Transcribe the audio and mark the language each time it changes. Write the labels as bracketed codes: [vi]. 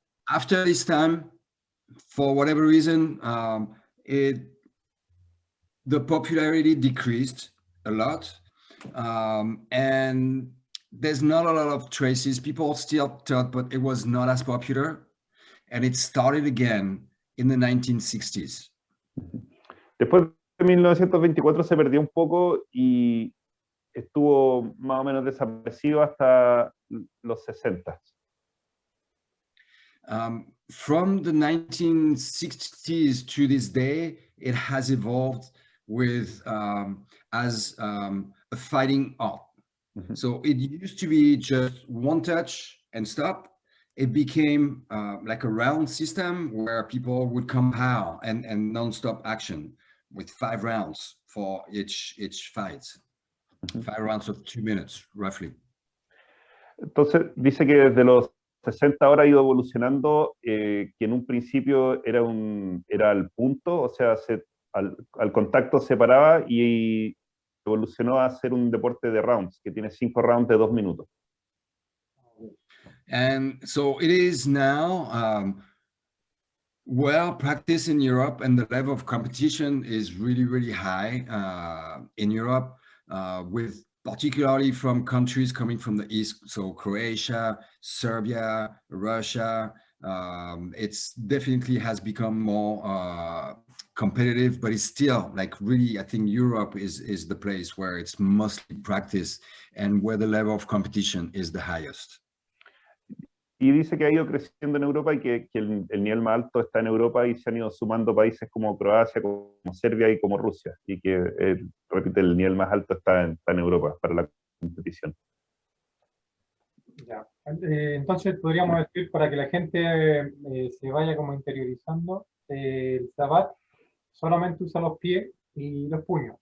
[en] After this time, for whatever reason, the popularity decreased a lot. And there's not a lot of traces. People still thought, but it was not as popular. And it started again in the 1960s. [es] Después de 1924 se perdió un poco y estuvo más o menos desaparecido hasta los 60. [en] From the 1960s to this day, it has evolved with as a fighting art. Mm-hmm. So it used to be just one touch and stop. It became like a round system where people would compile and non-stop action with 5 rounds for each fight. Mm-hmm. 5 rounds of 2 minutes, roughly. [es] Entonces dice que desde los 60 ahora ha ido evolucionando, que en un principio era al punto, o sea, al contacto se paraba y evolucionó a ser un deporte de rounds, que tiene 5 rounds de 2 minutos. [en] And so it is now well practiced in Europe, and the level of competition is really, really high in Europe with particularly from countries coming from the East, so Croatia, Serbia, Russia. It's definitely has become more competitive, but it's still like really, I think Europe is the place where it's mostly practiced and where the level of competition is the highest. [es] Y dice que ha ido creciendo en Europa y que el nivel más alto está en Europa y se han ido sumando países como Croacia, como Serbia y como Rusia. Y que, repite, el nivel más alto está en Europa para la competición. Ya. Entonces podríamos decir, para que la gente se vaya como interiorizando, el Savate solamente usa los pies y los puños.